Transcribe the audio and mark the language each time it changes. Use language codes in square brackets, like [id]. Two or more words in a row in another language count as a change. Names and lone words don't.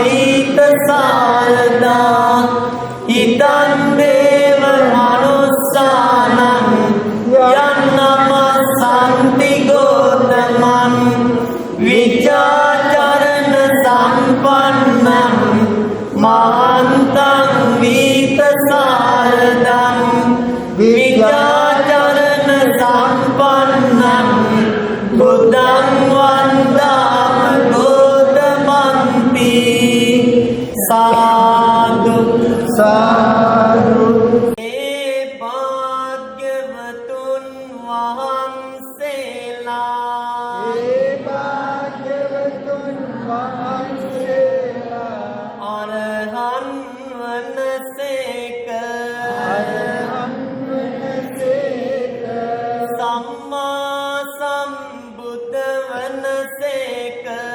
[pi] වීතසාරදා හිතං දේව මනුස්සානං යන්නම සම්ති ගෝතමං විචාචරණ සම්පන්නං මහන්තං වීතසාරදං විචාචරණ සම්පන්නං බුද්ධං වන්දාම ගෝතමන්ති [si] සාදු සාදු ඒ භාග්‍යවතුන් වහන්සේලා අරහන් වනසේක සම්මා සම්බුද්ධ වනසේක